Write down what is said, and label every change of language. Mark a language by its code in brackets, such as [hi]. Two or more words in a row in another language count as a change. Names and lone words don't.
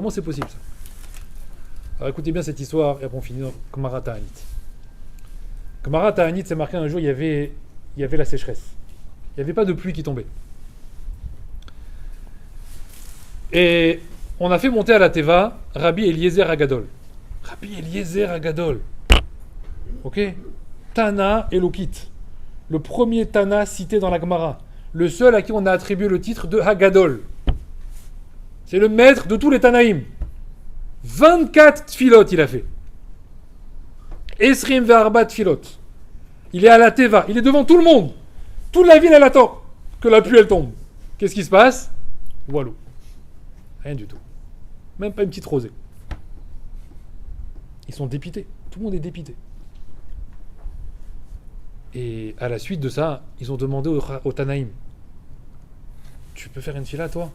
[fr] Comment c'est possible, ça? Alors écoutez bien cette histoire, et après on finit dans Gemara Ta'anit. Gemara Ta'anit, c'est marqué un jour, il y avait la sécheresse. Il n'y avait pas de pluie qui tombait. Et on a fait monter à la Teva Rabbi Eliezer Agadol. Rabbi Eliezer Agadol. Ok? [he] תנא אלוקית. [fr] Le premier Tana cité dans la Gemara. Le seul à qui on a attribué le titre de Hagadol. C'est le maître de tous les Tanaïm. 24 tfilot il a fait. [he] עשרים וארבע תפילות. [fr] Il est à la Teva. Il est devant tout le monde. Toute la ville, elle attend que la pluie, elle tombe. Qu'est-ce qui se passe? Walou. Rien du tout. Même pas une petite rosée. Ils sont dépités. Tout le monde est dépité. Et à la suite de ça, ils ont demandé au Tanaïm, tu peux faire une fila, toi?